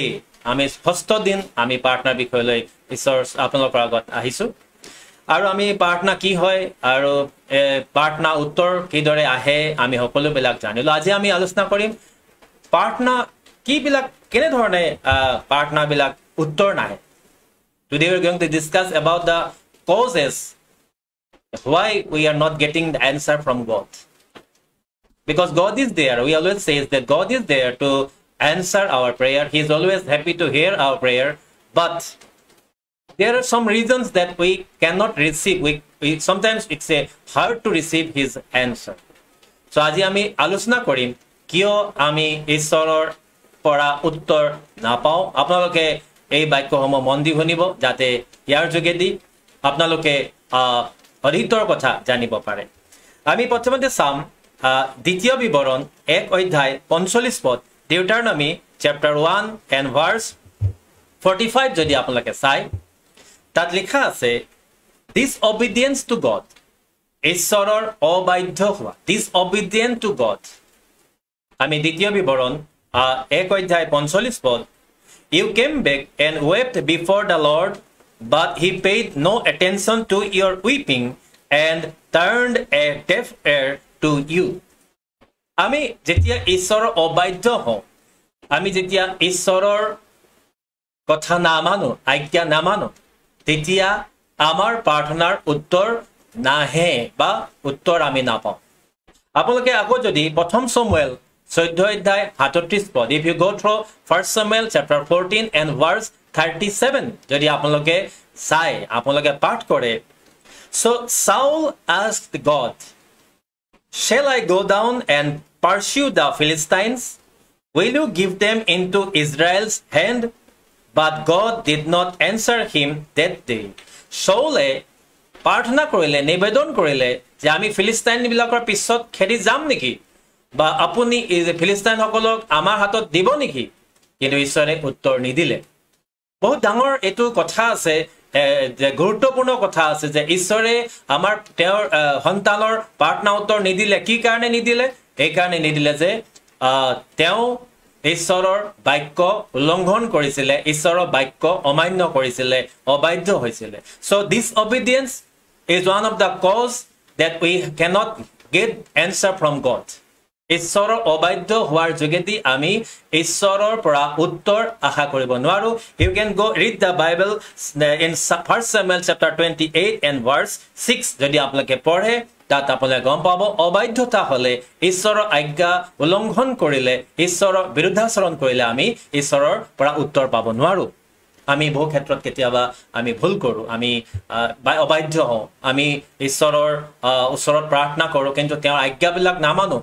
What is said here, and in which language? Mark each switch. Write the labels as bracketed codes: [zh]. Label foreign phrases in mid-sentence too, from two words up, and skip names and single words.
[as] আমি 6th দিন আমি প্ৰাৰ্থনাৰ বিষয়লৈ ঈশ্বৰ আপোনালোকৰ আগত আহিছোঁ আৰু আমি প্ৰাৰ্থনা কি হয় আৰু প্ৰাৰ্থনা উত্তৰ কিদৰে আহে আমি সকলোবিলাক জানিলোঁ আজি আমি আলোচনা কৰিম প্ৰাৰ্থনা কিবিলাক কেনেধৰণে প্ৰাৰ্থনাবিলাক উত্তৰ নাহে [en] Today we are going to discuss about the causes why we are not getting the answer from God. Because God is there. We always say that God is there to answer our prayer. He is always happy to hear our prayer. But there are some reasons that we cannot receive. Sometimes it's hard to receive His answer. [as] So আজি আমি আলোচনা কৰিম কিয় আমি ঈশ্বৰৰ পৰা উত্তৰ নাপাওঁ আপোনালোকে এই বাক্যসমূহ মন দি শুনিব যাতে ইয়াৰ যোগেদি আপোনালোকে অধিকৰ কথা জানিব পাৰে আমি প্ৰথমতে চাম দ্বিতীয় বিৱৰণ 1 অধ্যায় 45 পদ [en] Deuteronomy chapter 1 and verse 45 [as] যদি আপোনালোকে চাই তাত লিখা আছে [en] disobedience to God [as] ঈশ্বৰৰ অবাধ্য হোৱা [en] disobedient to God [as] আমি দ্বিতীয় বিৱৰণ 1 অধ্যায় 45 পদ [en] You came back and wept before the Lord, but He paid no attention to your weeping and turned a deaf ear to you. [as] আমি যেতিয়া ঈশ্বৰৰ অবাধ্য হওঁ আমি যেতিয়া ঈশ্বৰৰ কথা নামানো আজ্ঞা নামানো তেতিয়া আমাৰ প্ৰাৰ্থনাৰ উত্তৰ নাহে বা উত্তৰ আমি নাপাওঁ আপোনালোকে আকৌ যদি প্ৰথম সমুৱেল 14 অধ্যায় 37 পদ [en] if you go through 1 Samuel chapter 14 and verse 37 [as] যদি আপোনালোকে চাই আপোনালোকে পাঠ কৰে [en] so Saul asked God shall I go down and pursue the Philistines will you give them into Israel's hand but God did not answer him that day Saul [as] প্ৰাৰ্থনা কৰিলে নিবেদন কৰিলে যে আমি ফিলিস্তাইন বিলাকৰ পিছত খেদি যাম নেকি বা আপুনি এই যে ফিলিস্তাইনসকলক আমাৰ হাতত দিব নেকি কিন্তু ঈশ্বৰে উত্তৰ নিদিলে বহুত ডাঙৰ এটো কথা আছে যে গুৰুত্বপূৰ্ণ কথা আছে যে ঈশ্বৰে আমাৰ তেওঁৰ সন্তানৰ প্ৰাৰ্থনা উত্তৰ নিদিলে কি কাৰণে নিদিলে এই কাৰণে নিদিলে যে তেওঁ ঈশ্বৰৰ বাক্য উলংঘন কৰিছিলে ঈশ্বৰৰ বাক্য অমান্য কৰিছিলে অবাধ্য হৈছিলে [en] so disobedience is one of the cause that we cannot get answer from God [as] ঈশ্বৰৰ অবাধ্য হোৱাৰ যোগেদি আমি ঈশ্বৰৰ পৰা উত্তৰ আশা কৰিব নোৱাৰো [en] you can go read the bible in 1 Samuel chapter 28 and verse 6 [as] যদি আপোনালোকে পঢ়ে তাত আপোনালোকে গম পাব অবাধ্যতা হলে ঈশ্বৰৰ আজ্ঞা উলংঘন কৰিলে ঈশ্বৰৰ বিৰুদ্ধাচৰণ কৰিলে আমি ঈশ্বৰৰ পৰা উত্তৰ পাব নোৱাৰো আমি বহু ক্ষেত্ৰত কেতিয়াবা আমি ভুল কৰো আমি অবাধ্য হওঁ আমি ঈশ্বৰৰ ওচৰত প্ৰাৰ্থনা কৰো কিন্তু তেওঁৰ আজ্ঞাবিলাক নামানো